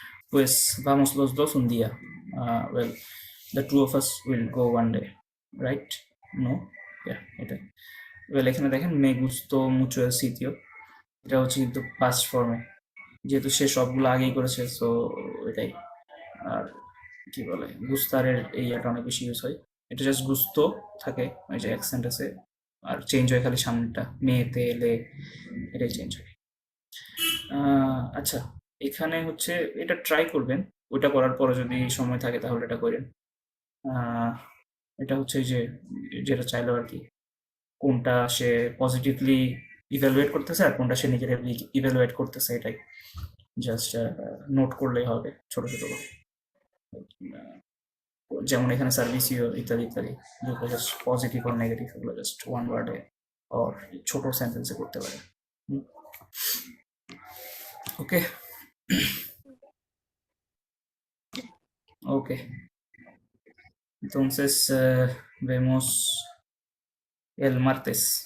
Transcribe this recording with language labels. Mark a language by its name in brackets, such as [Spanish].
[Spanish] Pues vamos los dos un día. [English] Well, the two of us will go one day, right? No? Yeah, এটাই। [Bangla] Well, এখানে দেখেন [Spanish] me gustó mucho el sitio, [Bangla] এটা হচ্ছে কিন্তু past ফর্মে, যেহেতু সে সবগুলো আগেই করেছে, সো এটাই। আর কি বলে, গুস্তারের এই একটা অনেক বেশি ইউজ হয়, এটা জাস্ট গুস্তো থাকে, ওই যে অ্যাকসেন্ট আছে, আর চেঞ্জ হয় খালি সামনেটা, মেতে লে, এটাই চেঞ্জ হয়। আচ্ছা, এখানে হচ্ছে এটা ট্রাই করবেন, ওটা করার পরে যদি সময় থাকে তাহলে এটা করেন। এটা হচ্ছে যে যেটা চাইলো আর কি, কোনটা সে পজিটিভলি ইভ্যালুয়েট করতেছে আর কোনটা সে নেগেটিভলি ইভ্যালুয়েট করতেছে, এটাই জাস্ট নোট করলেই হবে ছোট ছোট করে। যেমন এখানে সার্ভিসিও ইত্যাদি ইত্যাদি, যেগুলো জাস্ট পজিটিভ আর নেগেটিভ, এগুলো জাস্ট ওয়ান ওয়ার্ডে আর ছোট সেন্টেন্সে করতে পারে। [Spanish] ওকে ওকে, entonces vemos el martes.